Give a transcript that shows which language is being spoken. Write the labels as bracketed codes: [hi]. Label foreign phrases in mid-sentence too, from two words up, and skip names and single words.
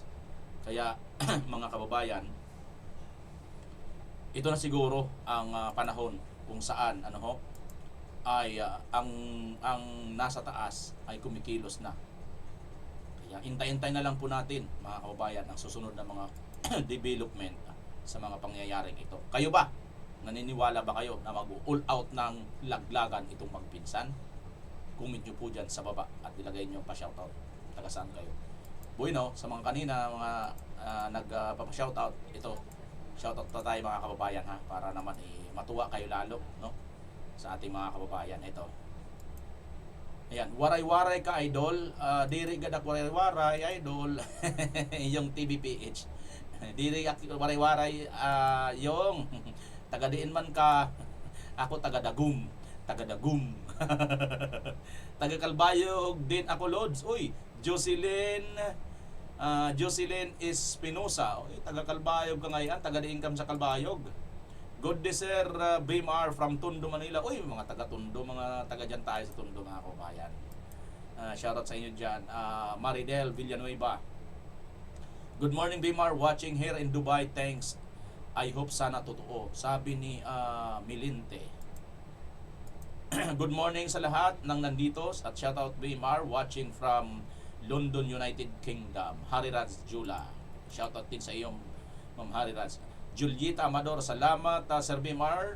[tl] Kaya mga kababayan, ito na siguro ang panahon kung saan ay ang nasa taas ay kumikilos na. Kaya intay-intay na lang po natin mga kababayan ang susunod na mga development sa mga pangyayaring ito. Kayo ba? Naniniwala ba kayo na mag-all out ng laglagan itong magpinsan? Comment nyo po dyan sa baba at ilagay nyo pa shoutout. Taga saan kayo? Bueno, sa mga kanina mga nagpapa-shoutout, ito shoutout na tayo mga kababayan ha, para naman matuwa kayo lalo, no? Sa ating mga kababayan ito. Ayan, [war] waray-waray ka idol, diri gadak waray-waray idol. [tl] Yung TVPH. [war] Diri waray-waray yung taga-diin man ka. Ako taga-dagum, taga-dagum. [tl] Taga-Kalbayog din ako, [war] Lods. [tl] Uy, Jocelyn Espinosa. Uy, taga-Kalbayog ka ngayon, [war] taga-diin kam [tl] sa Kalbayog. [en] Good day sir, BMR from Tondo, Manila. [tl] Uy, mga taga-Tondo, mga taga dyan tayo sa Tondo mga kababayan. Shoutout sa inyo dyan. Maridel Villanueva. [en] Good morning BMR, watching here in Dubai. [tl] Thanks. [en] I hope [tl] sana totoo. Sabi ni Milinte. [en] Good morning [tl] sa lahat ng nandito at shoutout BMR [en] watching from [tl] London, United Kingdom. Hariraj Jula. Shoutout din sa iyong Ma'am Hariraj. Julieta Amador, salamat Sir BMR.